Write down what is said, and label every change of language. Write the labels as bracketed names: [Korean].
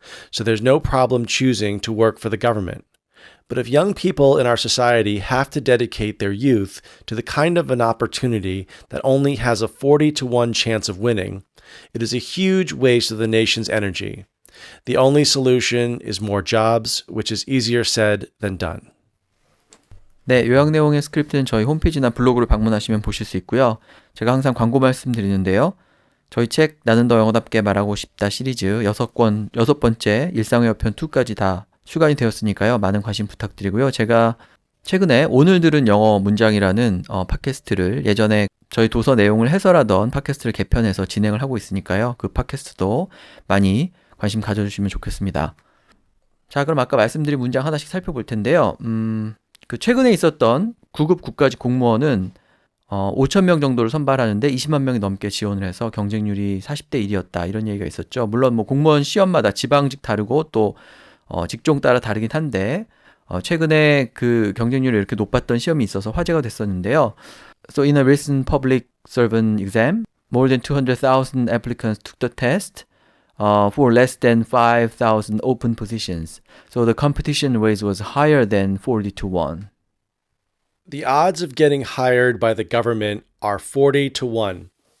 [English] So there's no problem choosing to work for the government. But if young people in our society have to dedicate their youth to the kind of an opportunity that only has a 40 to 1 chance of winning, it is a huge waste of the nation's energy. The only solution is more jobs, which is easier said than done. [Korean] 네, 요약 내용의 스크립트는 저희 홈페이지나 블로그를 방문하시면 보실 수 있고요. 제가 항상 광고 말씀드리는데요. 저희 책 나는 더 영어답게 말하고 싶다 시리즈 6번째 일상회화편 2까지 다 출간이 되었으니까요. 많은 관심 부탁드리고요. 제가 최근에 오늘 들은 영어 문장이라는 팟캐스트를 예전에 저희 도서 내용을 해설하던 팟캐스트를 개편해서 진행을 하고 있으니까요. 그 팟캐스트도 많이 관심 가져주시면 좋겠습니다. 자, 그럼 아까 말씀드린 문장 하나씩 살펴볼 텐데요. 그 최근에 있었던 9급 국가직 공무원은 5천 명 정도를 선발하는데 20만 명이 넘게 지원을 해서 경쟁률이 40대 1이었다 이런 얘기가 있었죠. 물론 공무원 시험마다 지방직 다르고 또 직종 따라 다르긴 한데 최근에 그 경쟁률이 이렇게 높았던 시험이 있어서 화제가 됐었는데요. [English] So in a recent public servant exam, more than 200,000 applicants took the test for less than 5,000 open positions. So the competition rate was higher than 40 to 1. The odds of getting hired by the government are 40 to 1.